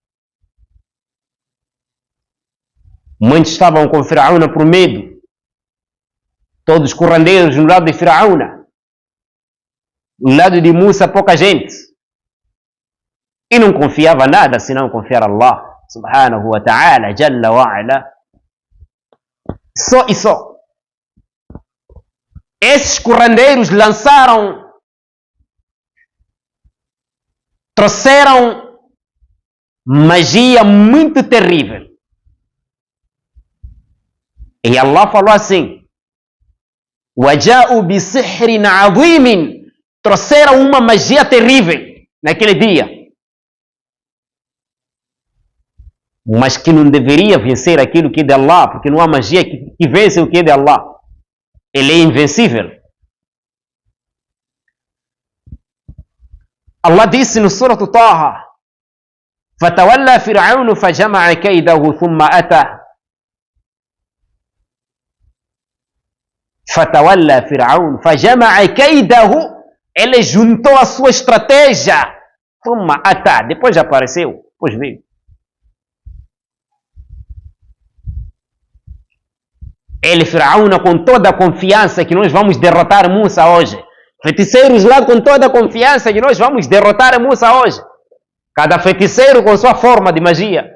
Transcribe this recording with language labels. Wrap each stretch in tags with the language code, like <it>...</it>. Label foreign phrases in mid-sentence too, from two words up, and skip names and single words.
<pt>Muitos estavam com Firaúna por medo. Todos curandeiros no lado de Firaúna. No lado de Musa, pouca gente. E não confiava nada, senão confiar</pt> <ar>الله سبحانه وتعالى، جل وعلا.</ar> <pt>Só e só. Esses curandeiros lançaram trouxeram magia muito terrível. E Allah falou assim:</pt> <ar>وَجَاءُوا بِسِحْرٍ عَظِيمٍ,</ar> <pt>trouxeram uma magia terrível naquele dia, mas que não deveria vencer aquilo que é de Allah, porque não há magia que vence o que é de Allah. Ele é invencível. Allah disse no Surah Taha:</pt> <ar>فَتَوَلَّى فِرْعَوْنُ فَجَمَعَ كَيْدَهُ ثُمَّ أَتَى. فَتَوَلَّى فِرْعَوْنُ فَجَمَعَ كَيْدَهُ,</ar> <pt>ele juntou a sua estratégia.</pt> <ar>ثُمَّ أَتَى,</ar> <pt>depois apareceu, depois veio. Ele, Firaúna, com toda a confiança que nós vamos derrotar Musa hoje. Feiticeiros lá com toda a confiança que nós vamos derrotar Musa hoje. Cada feiticeiro com sua forma de magia.</pt>